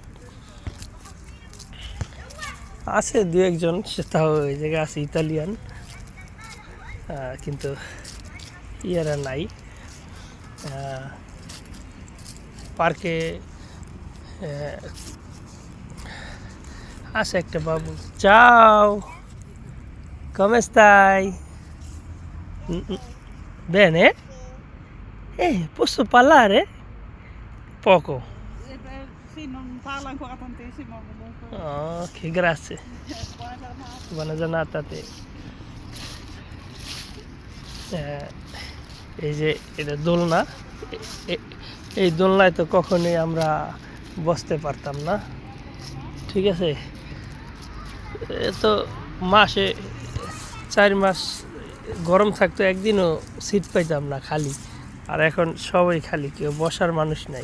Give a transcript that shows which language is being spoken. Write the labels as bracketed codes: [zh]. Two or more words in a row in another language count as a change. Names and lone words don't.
[bn] আছে দু একজন, সেটাও ওই জায়গায় আছে ইতালিয়ান, কিন্তু ইয়ারা নাই পার্কে। আছে একটা বাবু, [it] ciao, come stai? Bene? Posso parlare? Poco. Sì, non parla ancora tantissimo comunque. Ok, grazie. Buona giornata. Buona giornata a te. [bn] এই যে এটা দোলনা, এই দোলনায় তো কখনোই আমরা বসতে পারতাম না। ঠিক আছে, তো মাসে 4 মাস গরম থাকতো, একদিনও সিট পাইতাম না খালি, আর এখন সবাই খালি, কেউ বসার মানুষ নাই।